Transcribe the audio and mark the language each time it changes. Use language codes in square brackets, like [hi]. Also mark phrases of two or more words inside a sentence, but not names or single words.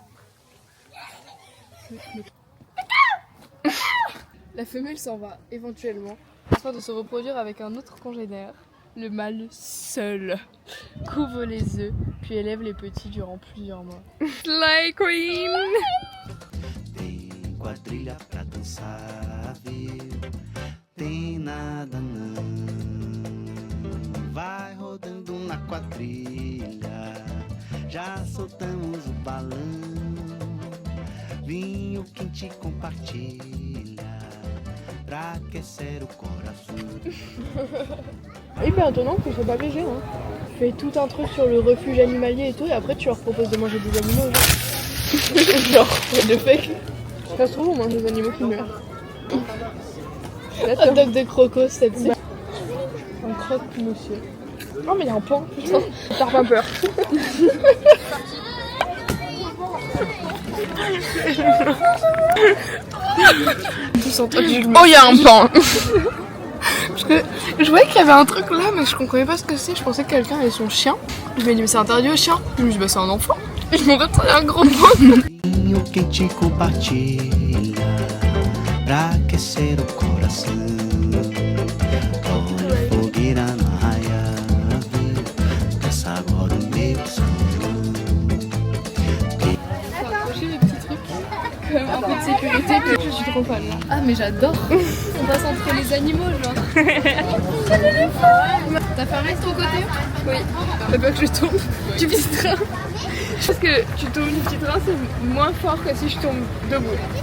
[fr] La femelle s'en va éventuellement afin de se reproduire avec un autre congénère. Le mâle seul couvre les œufs puis élève les petits durant plusieurs mois. [en] Slay Queen. [pt] Tem quadrilha pra dançar, viu? Tem nada não. Vai rodando na quadrilha, já soltamos o balão. Vinho quente compartilha, pra aquecer o coração. [fr] Hyper étonnant que c'est pas végé, hein. Tu fais tout un truc sur le refuge animalier et tout, et après tu leur proposes de manger des animaux, genre. Genre, de fake. Ça se trouve, on mange des animaux qui meurent. Hot dog de crocos, cette scène. Un croque, monsieur. Oh, mais il y a un pan, putain. T'as pas peur. Oh, il y a un pan. Parce que je voyais qu'il y avait un truc là, mais je comprenais pas ce que c'est. Je pensais que quelqu'un avait son chien. Je me dis, mais c'est interdit aux chiens. Je me dis, bah c'est un enfant. Et je m'en fait un gros pan. [pt] Vinho quente compartilha, pra aquecer o coração. Olha a fogueira na raia, viu? Dança agora o meu São João. [fr] J'ai les petits trucs comme un peu de sécurité que je suis trop fan là. Ah mais j'adore. On passe entre les animaux genre. T'as fait un resto au côté? Oui. T'as peur que je tombe du petit train? Je pense que tu tombes du petit train, c'est moins fort que si je tombe debout.